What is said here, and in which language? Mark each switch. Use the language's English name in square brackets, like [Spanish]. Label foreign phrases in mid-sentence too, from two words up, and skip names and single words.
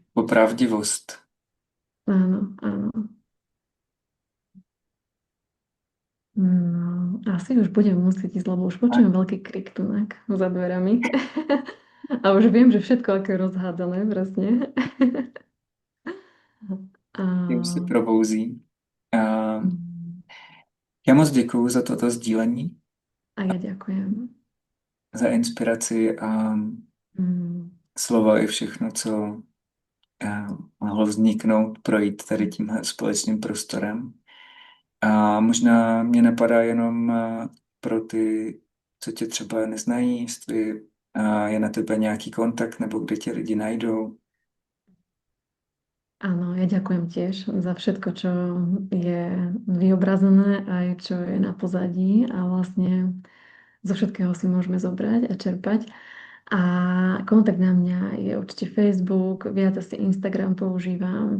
[Czech] Opravdivost. [Slovak] Áno, áno. No, asi už budem musieť ísť, lebo už A počujem veľký krik tunak za dverami. A už viem, že všetko ako je rozhádané, presne. [Czech] A, už se probouzí. A mm, já moc děkuju za toto sdílení, [Slovak] a ja ďakujem. [Czech] za inspiraci a Mm, slova i všechno, co mohlo vzniknout, projít tady tímhle společným prostorem. A možná mě napadá jenom pro ty, co tě třeba neznají, jestli je na tebe nějaký kontakt nebo kde tě lidi najdou. [Slovak] Áno, ja ďakujem tiež za všetko, čo je vyobrazené aj čo je na pozadí a vlastne zo všetkého si môžeme zobrať a čerpať. A kontakt na mňa je určite Facebook, viac asi Instagram používam.